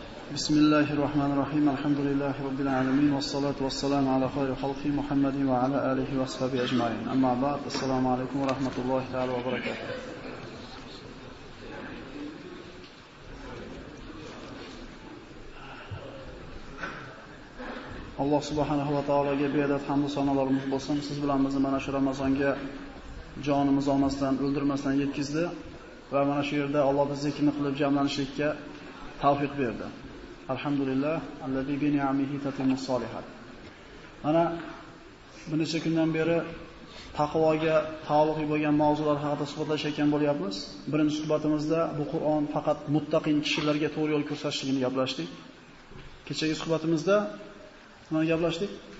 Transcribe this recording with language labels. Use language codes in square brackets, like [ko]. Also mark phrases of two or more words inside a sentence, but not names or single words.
[ar] بسم الله الرحمن الرحيم الحمد لله رب العالمين والصلاة والسلام على خير خلق محمد وعلى آله وصحبه أجمعين. أما بعد. السلام عليكم ورحمة الله تعالى وبركاته. [uz] Alloh subhanahu va taologa beadad hamd va sanolarimiz bo'lsin. Siz bilan bizni mana shu Ramazonga jonimiz olmasdan, o'ldirmasdan yetkizdi va mana shu yerda Alloh biz zikrni qilib jamlanishlikka tavfiq berdi. [ar] الحمد لله الذي بنعمته تتم الصالحات. [uz] Mana bir necha kundan beri taqvoga taalluqli bo'lgan mavzular haqida suhbatlashayotgan bo'lyapmiz. Birinchi suhbatimizda bu Qur'on faqat muttaqin kishilarga to'g'ri yo'l ko'rsatishligini gaplashdik. Kechagi suhbatimizda nima gaplashdik?